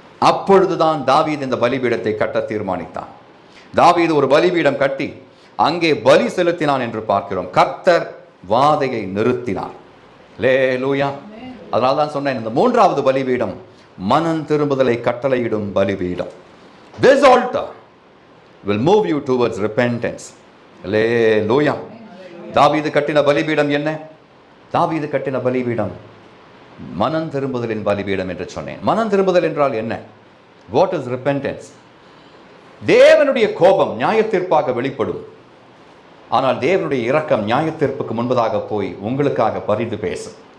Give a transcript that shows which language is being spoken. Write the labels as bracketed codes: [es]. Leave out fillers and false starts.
[ta] அப்பொழுதுதான் தாவீது இந்த பலிபீடத்தை கட்ட தீர்மானித்தான். தாவீது ஒரு பலிபீடம் கட்டி அங்கே பலி செலுத்தினான் என்று பார்க்கிறோம். கர்த்தர் வாதையை நிறுத்தினார். அல்லேலூயா. அதனால தான் சொன்னேன், இந்த 3வது பலிபீடம் மனம் திரும்புதலை கட்டளையிடும் பலிபீடம். [en] This altar will move you towards repentance. [ta] அல்லேலூயா. தாவீது கட்டின பலிபீடம் என்ன? தாவீது கட்டின பலிபீடம் மனம் திரும்புதலின் பலிபீடம் என்று சொன்னேன். மனம் திரும்புதல் என்றால் என்ன? [en] What is repentance? [ta] தேவனுடைய கோபம் நியாயத்தீர்ப்பாக வெளிப்படும். ஆனால் தேவனுடைய இரக்கம் நியாயத்தீர்ப்புக்கு முன்பதாக போய் உங்களுக்காக பரிந்து பேசும்.